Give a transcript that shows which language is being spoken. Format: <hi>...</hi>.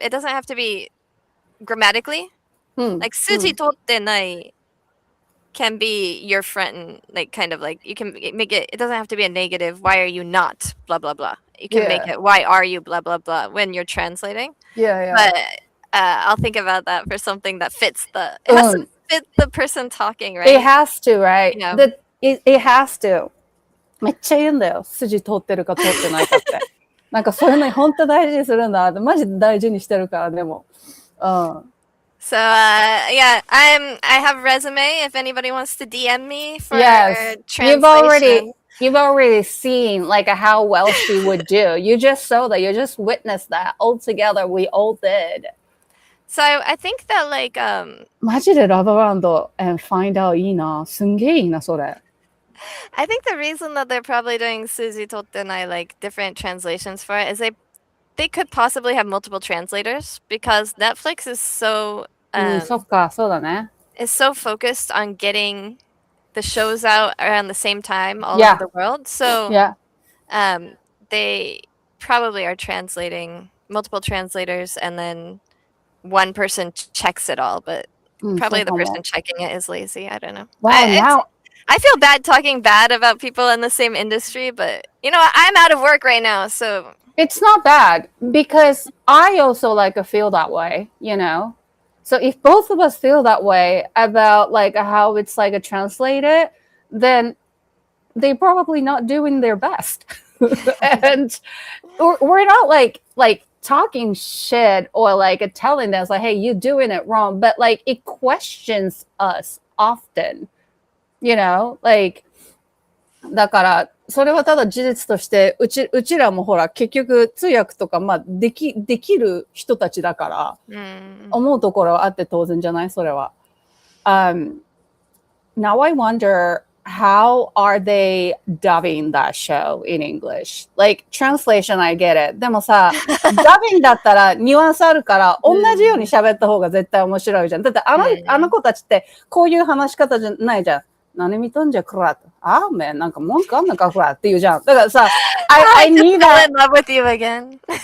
<en>It doesn't have to be grammatically. Like suji totte nai can be your friend, like kind of like you can make it. It doesn't have to be a negative. Why are you not? Blah blah blah. You can make it. Why are you? Blah blah blah. When you're translating. Yeah. But I'll think about that for something that fits the. It has to fit the person talking, right? It has to, right? You know? It has to.</en> <ja>めっちゃ言うんだよ。筋通ってるか通ってないかって。なんかそういうの本当大事にするんだって。マジで大事にしてるから、でも。</ja> <en>So yeah, I have resume if anybody wants to DM me for translation. You've already seen like how well she would do. You just saw that. You just witnessed that. All together, we all did. So I think that like</en> <ja>マジでラブランド</ja> <en>and find out</en> <ja>いいな。すんげえいいなそれ。</ja> <en>I think the reason that they're probably doing Suzy Tottenai like different translations for it is they could possibly have multiple translators because Netflix is so</en> <ja>そっか、そうだね。</ja> <en>is so focused on getting the shows out around the same time all over the world. So they probably are translating multiple translators and then one person checks it all, but probably the person checking it is lazy. I don't know. Wow, I feel bad talking bad about people in the same industry, but you know, I'm out of work right now, so it's not bad because I also like feel that way, you know. So if both of us feel that way about like how it's like translated, then they're probably not doing their best. And we're not like talking shit or like telling them like, hey, you're doing it wrong, but like it questions us often, you know, like</en> <ja>だからそれはただ事実としてうちらもほら結局通訳とかまあできる人たちだから思うところはあって当然じゃないそれは。</ja> <en>Now I wonder how are they dubbing that show in English? Like translation I get it.</en> <ja>でもさ、dubbing だったらニュアンスあるから同じように喋った方が絶対面白いじゃん。だってあの子たちってこういう話し方じゃないじゃん。何見とんじゃクラッと。あーめん、なんか文句あんのかクラッって言うじゃん。だからさ、</ja> <en>I need that. I'm in love with you again.</en>